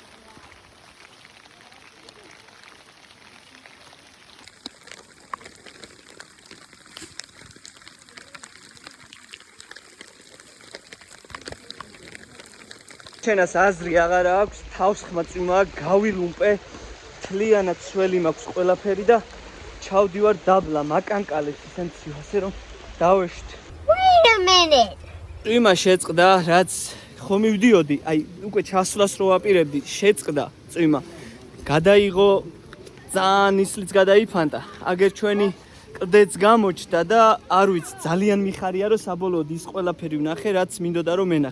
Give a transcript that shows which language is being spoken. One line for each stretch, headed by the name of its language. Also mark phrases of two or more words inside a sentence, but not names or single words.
Georgian: ჩვენას აზრი აღარ აქვს, თავსხმა წვიმა გავილუმპე, თლიანად სველი მაქვს ყველაფერი და ჩავდივარ დაბლა, მაკანკალებს ისენცი, ასე რომ დავეშთ.
English: Wait a minute.
Georgian: წვიმა შეწყდა, რაც ხო მივდიოდი, აი უკვე ჩასვლას რო ვაპირებდი, შეწყდა წვიმა. გადაიღო ძალიან ისლიც გადაიფანტა. აგერ ჩვენი კლდეც გამოჩნდა და არ ვიცი, ძალიან მიხარია რომ საბოლოოდ ის ყველაფერი ვნახე, რაც მინდოდა რომ მენახა.